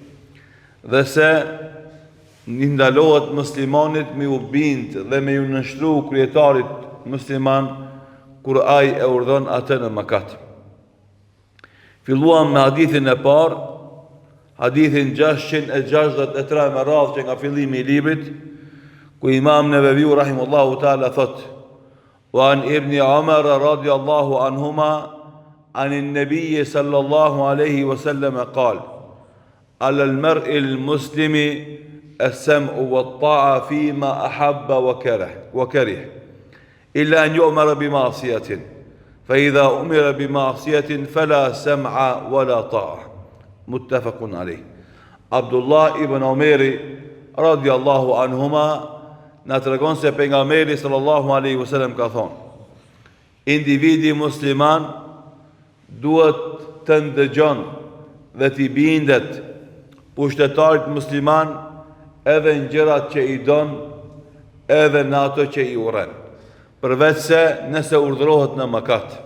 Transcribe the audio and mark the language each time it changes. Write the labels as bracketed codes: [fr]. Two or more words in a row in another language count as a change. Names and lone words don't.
[sq] Dhe se një ndalohet muslimanit me u bind dhe me ju nështru kryetarit musliman kur ai e urdhon atë në mëkat. Filluam me hadithin e parë, hadithin 663 me radhë që nga fillimi i librit, ku Imam Nevaviu [ar] رحمه الله تعالى [sq] thot: [ar] "وعن ابن عمر رضي الله عنهما عن النبي صلى الله عليه وسلم قال على المرء المسلم السمع والطاعة فيما أحب وكره إلا أن يؤمر بمعصية فإذا أمر بمعصية فلا سمع ولا طاعة متفق عليه." [sq] عبد الله ibn Umeri [ar] رضي الله عنهما [sq] na tregon se pejgamberi [ar] صلى الله عليه وسلم [sq] ka thonë: individi musliman duhet të ndëgjon dhe t'i bindet pushtetarit musliman edhe në gjërat që i don, edhe në ato që i urren, përveç se nëse urdhërohet në mëkat.